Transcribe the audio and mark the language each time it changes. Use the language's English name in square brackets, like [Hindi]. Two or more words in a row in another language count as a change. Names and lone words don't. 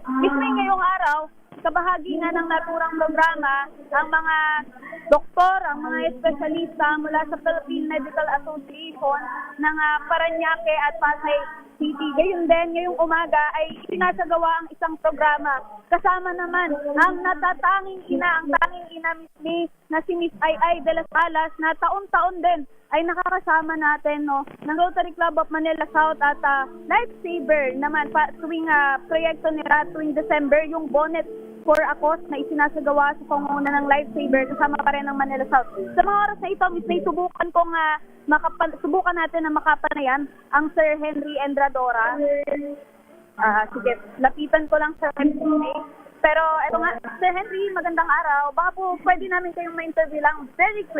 [Filipino] Miss May, ngayong araw, kabahagi na ng naturang programa, ang mga doktor, ang mga espesyalista mula sa Philippine Medical Association ng Parañaque at Pasay City. Gayon din, ngayong umaga ay isinasagawa ang isang programa. Kasama naman ang natatanging ina, ang tanging ina, Miss May, na si Miss Ay de las Alas, na taon-taon din ay nakakasama natin ng Rotary Club of Manila South at Lifesaver naman tuwing proyekto nila tuwing December, yung [English] bonnet for a cause [Filipino] na isinasagawa sa pangunguna ng Lifesaver kasama pa rin ng Manila South. Sa mga oras na ito, Miss May, subukan natin na makapanayan ang Sir Henry Endradora. Sige, lapitan ko lang Sir Henry. Pero eto nga, Sir Henry, magandang araw. Baka po pwede namin kayong ma-interview lang [English] very quick.